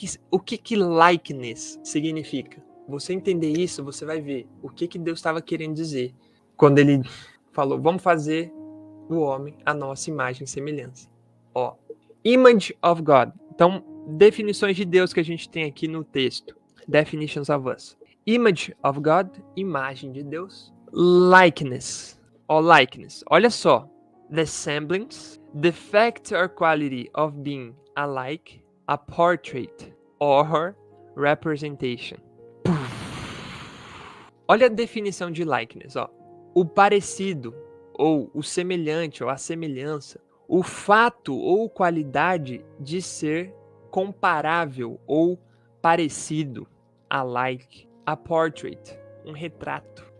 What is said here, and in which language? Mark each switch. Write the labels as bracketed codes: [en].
[pt] O que likeness significa? Você entender isso, você vai ver o que Deus estava querendo dizer quando ele falou, vamos fazer o homem a nossa imagem e semelhança. Ó, [en] image of God. [pt] Então, definições de Deus que a gente tem aqui no texto. [en] Definitions of us. Image of God, [pt] imagem de Deus. Likeness. Ó, likeness. Olha só. [en] The semblance, the fact or quality of being alike, a portrait or representation. [pt] Olha a definição de likeness, ó. O parecido, ou o semelhante, ou a semelhança. O fato ou qualidade de ser comparável ou parecido. [en] A like. A portrait. [pt] Um retrato.